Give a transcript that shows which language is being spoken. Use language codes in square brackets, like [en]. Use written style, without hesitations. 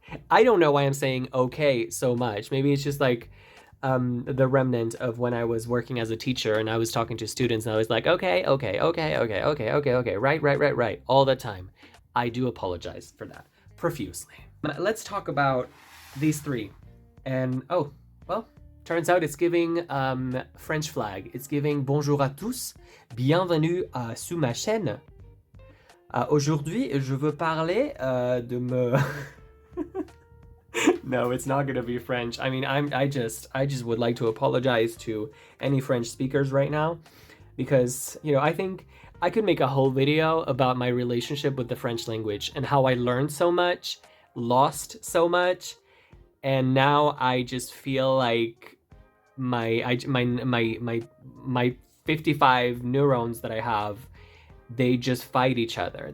[en] I don't know why I'm saying okay so much. Maybe it's just like the remnant of when I was working as a teacher and I was talking to students and I was like, okay, right, all the time. I do apologize for that profusely. Let's talk about these three. And oh, well, turns out it's giving French flag. It's giving [fr] bonjour à tous, bienvenue sur ma chaîne. Aujourd'hui, je veux parler de me... [en] No, it's not gonna be French. I mean, I just would like to apologize to any French speakers right now, because, you know, I think I could make a whole video about my relationship with the French language and how I learned so much, lost so much, and now I just feel like my 55 neurons that I have, they just fight each other.